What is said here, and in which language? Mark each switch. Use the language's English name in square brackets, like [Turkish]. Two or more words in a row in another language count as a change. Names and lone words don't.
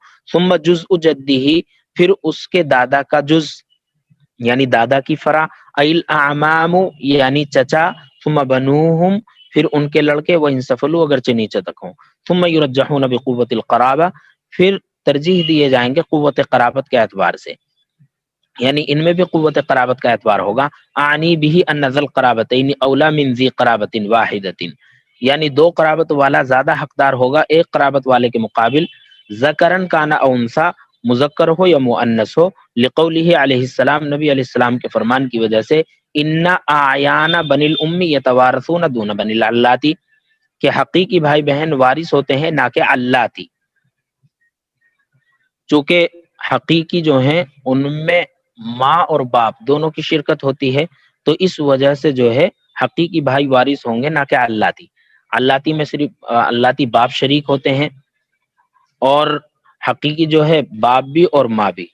[Arabic] ثم جزء جدہ، [Urdu] پھر اس کے دادا کا جز یعنی دادا کی فرع، [Arabic] ای الاعمام [Urdu] یعنی چچا، [Arabic] ثم بنوہم [Urdu] پھر ان کے لڑکے، [Arabic] وہ ان سفلو [Urdu] اگرچہ نیچے تک ہوں۔ [Arabic] ثم یرجحون بقوت القرابہ، [Urdu] پھر ترجیح دیے جائیں گے قوت قرابت کے اعتبار سے، یعنی ان میں بھی قوت قرابت کا اعتبار ہوگا۔ [Arabic] اعنی به ان ذی القرابتین اولی من ذی قرابۃ واحدۃ، [Urdu] یعنی دو قرابت والا زیادہ حقدار ہوگا ایک قرابت والے کے مقابل، [Arabic] ذکرن کان او انثی، [Urdu] مذکر ہو یا مؤنث ہو، [Arabic] لقولہ علیہ السلام، [Urdu] نبی علیہ السلام کے فرمان کی وجہ سے، [Arabic] ان اعیان بنی الام یتوارثون دون بنی العلاتی، [Urdu] کہ حقیقی بھائی بہن وارث ہوتے ہیں نہ کہ علاتی، چونکہ حقیقی جو ہیں ان میں ماں اور باپ دونوں کی شرکت ہوتی ہے، تو اس وجہ سے جو ہے حقیقی بھائی وارث ہوں گے نہ کہ علاتی۔ علاتی میں صرف علاتی باپ شریک ہوتے ہیں، اور حقیقی جو ہے باپ بھی اور ماں بھی۔